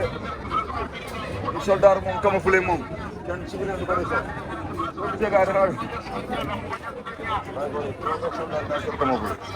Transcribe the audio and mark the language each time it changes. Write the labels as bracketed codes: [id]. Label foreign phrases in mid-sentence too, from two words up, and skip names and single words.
[wo] Di soldar mom camouflé mom. Kan sibine du ko def. So di jega dara. Camouflé.